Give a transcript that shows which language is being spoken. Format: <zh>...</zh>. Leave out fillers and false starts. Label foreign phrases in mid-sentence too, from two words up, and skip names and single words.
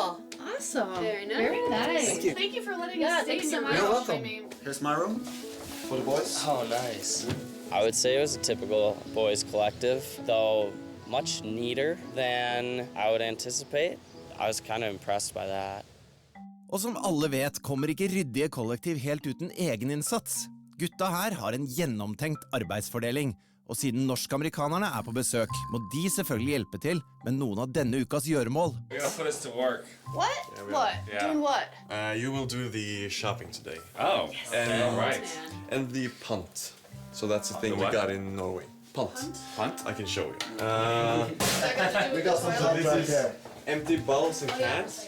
<en>Cool. Awesome. Very nice. Very nice. Thank you. Thank you for letting us stay in your room. You're welcome. I mean, Here's my room for the boys. Oh, nice. I would say it was a typical boys' collective, though much neater than I would anticipate. I was kind of impressed by that.</en> <no>Og som alle vet, kommer ikke ryddige kollektiv helt uten egeninnsats. Gutta her har en gjennomtenkt arbeidsfordeling, og siden norsk-amerikanerne er på besøk, må de selvfølgelig hjelpe til med noen av denne ukas gjøremål.</no> <en>We're gonna put us to work. what? What? Yeah. Doing what? You will do the shopping today. Oh, And, all right. and the punt. So that's the thing The we what? got in Norway. Punt. Punt? I can show you. We got some punt right here. Empty bottles and cans.</en>